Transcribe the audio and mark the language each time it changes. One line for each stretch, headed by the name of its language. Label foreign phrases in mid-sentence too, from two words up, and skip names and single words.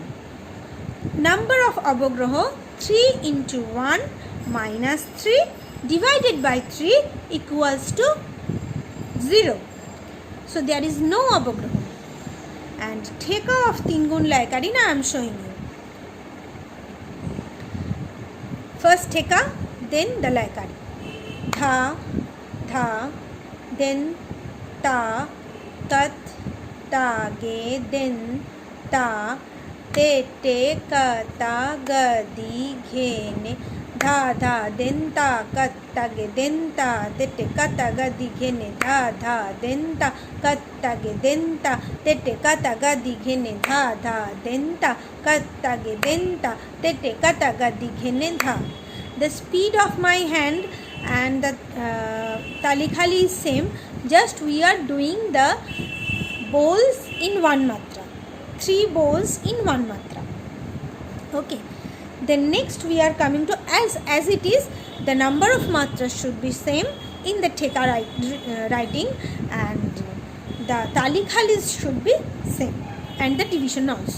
English: Number of avagraha 3 into 1 minus 3 divided by 3 equals to 0. So there is no avagraha. And theka of 3 gun Laikari now I am showing you. First theka, then the Laikari. Dha, dha, then ta, tat, ta, ge, then ta, te, te, ka, ta, ga, di, ghe, ne, dha, dha, then ta, kat, ta, ge, then ta, te, te, ka, ta, ga, di, ghe, ne, dha, dha, then ta, kat, ta, ge, then ta, te, te, ka, ta, ga, di, ghe, ne, dha, dha, then ta, kat, ta, ge, then ta, te, te, ka, ta, ga, di, ghe, ne, dha. The speed of my hand and the talikhali is same, just we are doing the bowls in one matra, 3 bowls in one matra. Okay, then next we are coming to as it is, the number of matras should be same in the theka writing, and the talikhalis should be same, and the division also.